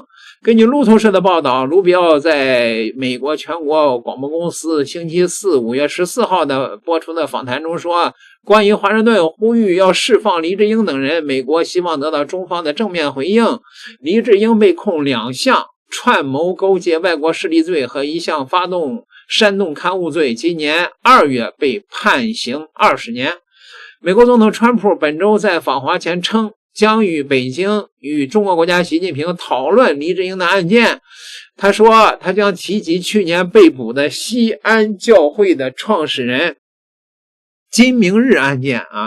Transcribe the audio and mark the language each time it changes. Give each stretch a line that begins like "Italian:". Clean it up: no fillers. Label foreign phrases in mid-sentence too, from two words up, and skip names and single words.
Chinese: 根据路透社的報道，卢比奧在美国全國廣播公司星期四5月14號的播出的訪談中說，關於華盛頓呼籲要釋放黎智英等人，美國希望得到中方的正面回應。黎智英被控2項串謀勾結外國勢力罪和1項發动煽動刊物罪，今年2月被判刑20年。美国总统川普本周在访华前称，将与北京与中国国家習近平討論黎智英的案件。他說他將提及去年被捕的西安教會的創始人金明日案件啊。